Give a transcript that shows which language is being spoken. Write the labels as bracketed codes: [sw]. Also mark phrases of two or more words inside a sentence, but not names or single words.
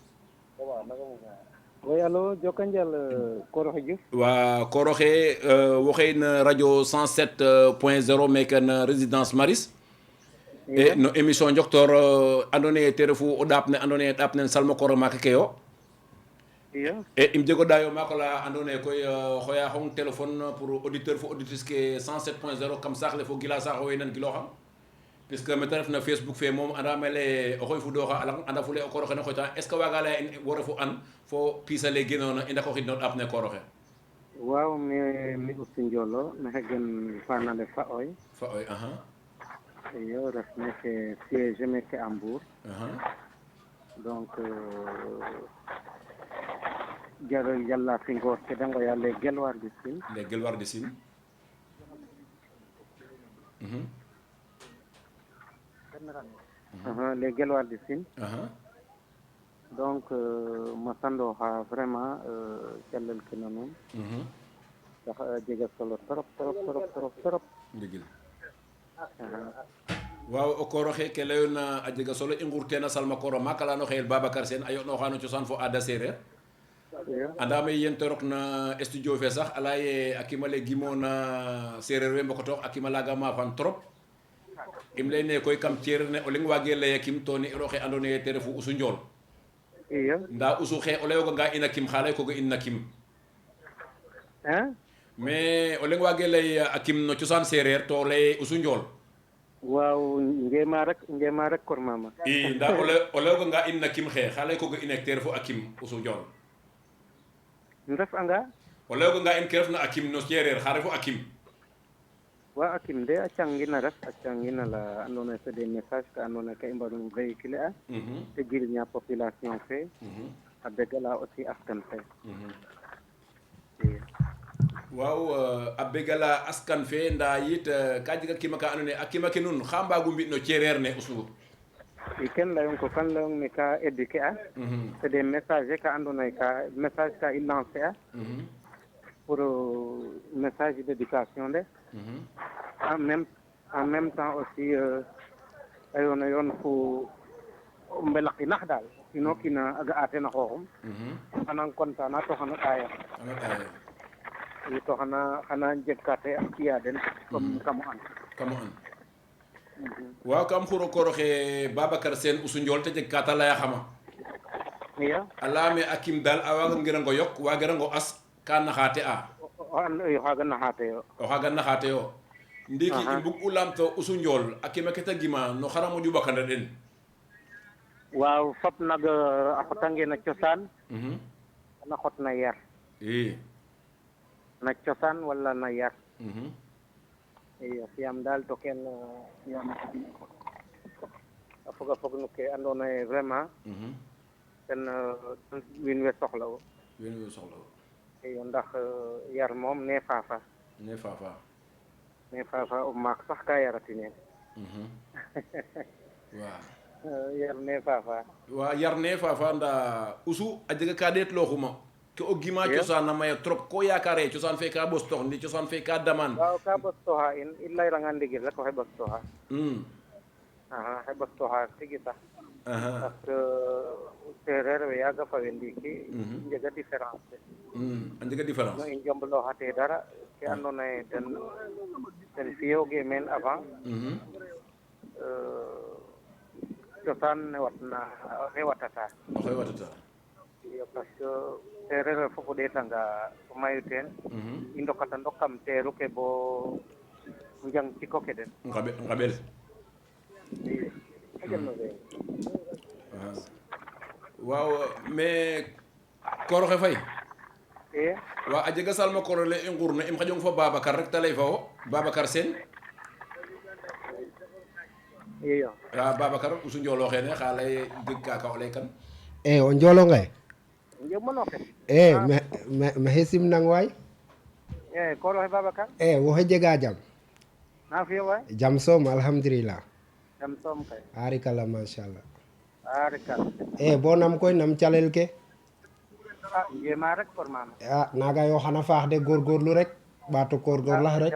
[fr] oui allo [srr] Jokanjal koor oxe Diouf wa koor oxe waxey no radio 107.0 meke no résidence Maris e no émission njoktor ando naye te refu o ɗaap ne ando naye ɗaap nen salma koor maak ke yo iyo e im jego dayo mako la ando naye koy xoya xong [fr] téléphone pour auditeur [srr] fo auditrice ke 107.0 kam saax le fo gila saax o nan giloxam puisque mete ref na Facebook fe moom anda mele o xoy fu doxa alang anda fule o koroxe ne xoyta [fr] est ce que [srr] waga leya in wo refu an fo pisale genona i ndako xid no ɗaap ne koroxe waaw mi Oussou Ndiolo maxey gen fanale fa oy iyo ref meke siège meke a Mbour donc jalla fi ngoor ke da ngoya les Guelwaar du Sine les Guelwaar du Sine les Guelwaar du Sine donc ma sandooxa vraiment calel ke na nuun ndax jega solo trop ndigil waaw o koor oxe ke leyona a jega solo i ngur teen a salma koor o maak alano xeyel Babacar Sene a yo'nooxa no cosaan fo aada sereer andame yen te rok na studio fe sax ala ye a kima le gimona sereer we mbokotoox a kima laga mafan trop im leyne koy kam cereer ne o leng wage leye kim to ni roxe ando naye te refu Oussou Ndiol iyo nda Oussou xe o leyoga nga ina kim xa lay koga in na kim mais o leng wage ley a kim no cosaan sereer to leye Oussou Ndiol waaw ngema rek kor mama i nda o leyoga nga in na kim xe xa lay koga ina te refu a kim Oussou Ndiol ndef anga o leyoga nga in ke refna a kim no sereer xa refu a kim wa akim de a cangina ref a cangina la andoona yee [fr] c'est des messages [srr] ka andoona yee ka i mbarno véhiculer a te jirña population fe a begala aussi askan fe waaw a begala askan fe nda yit ka jega kima ka andoona yee a kima ke nuun xa mbaagu mbi no cereer ne Oussou i ken layong ko kan layong me ka éduquer a [fr] c'est des messages [srr] ka andoona yee ka message ka i lancer a [fr] pour message d'éducation de en même temps aussi [srr] ayona yoon fu mbelaki nax daal ino kiina a ga'a teen a xooxum xana content to xana ɗaaya i to xana jeg ka te a ci'a den comme kamo an waaw kam xuro koor oxe Babacar Sene Oussou Ndiol te jeg ka ta leya xama iyo a leyame a kim daal a waagangirango yok waagirango as ka naxaate a o xaaga naxaate yo o xaaga naxaate yo ndiiki i mbug u lamto Oussou Ndiol a kima ke ta gima no xara moƴu ɓakana den waaw fop nag a xotange na cosaan na xot na yar i na cosaan wala na yar iyo fiyam daal to ken fiyam a foga fog no ke andoona yee vraiment ten wiin we soxla'u iyo ndax yar moom ne faafa o maak sax ka yaratineen waaw yar ne faafa wa yar ne faafa nda Oussou a jega ka ɗeetlooxuma ke o gima cosaan a maya trop ko yaakaare cosaan fe ka ɓostoox ndi cosaan fe ka daman waaw ka ɓostooxa in i layranga ndigil rek oxe ɓostooxa xe ɓostooxa tigi sax [fr] parce que [srr] sereer we yaaga fa we ndiiki njega différence a njega différence no i njomblooxate dara ke andoona yee ten fiyooge meen avant cosaan ne watata oxe watata iyo [fr] parce que [srr] sereer we fop o ɗeetanga o mayu teen i ndokata ndok kam teeru ke bo njang ciko ke den nqaɓel waaw mais koor oxe Faye waaw a jega salma koor ole i ngurna im xaƴong fo Babacar rek te ley fa wo Babacar Sene iyo Babacar usu njolo xene xa lay dig ka o lay kan o njolo ngay jommono ke maxey simnang waay koro he Babacar woxe jega jam na fiyo waay jam soom alhamdulillah jam soom kay arikala machallah arikal bo nam koy nam calel ke jema rek pour mama naga yo xana faax de góorgóorlu rek ɓaato góorgóorlax rek